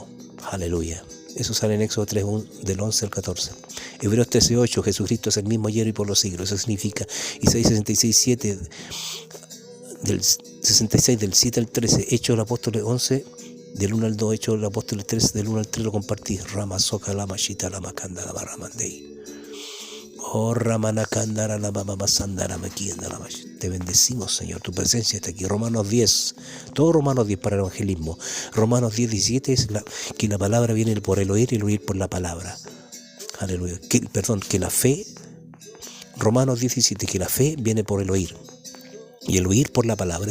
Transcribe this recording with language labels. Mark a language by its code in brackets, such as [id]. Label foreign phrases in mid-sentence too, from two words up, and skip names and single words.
[es] Aleluya. Eso sale en Éxodo 3, del 11 al 14. Hebreos 13:8, Jesucristo es el mismo ayer y por los siglos. Eso significa Isaías 66:7, del 66 del 7 al 13, Hechos de los Apóstoles 11, del 1 al 2, Hechos de los Apóstoles 3, del 1 al 3 lo compartí. Rama Soca Lama Shita Lama Kanda Lama Ramandei. Oh Ramana Kandara Lama Mama Sandara Makianda Lama. Te bendecimos, Señor, tu presencia está aquí. Romanos 10, todo Romanos 10 para el evangelismo. Romanos 10:17 es que la palabra viene por el oír y el oír por la palabra. Aleluya. Que la fe, Romanos 17, que la fe viene por el oír y el oír por la palabra.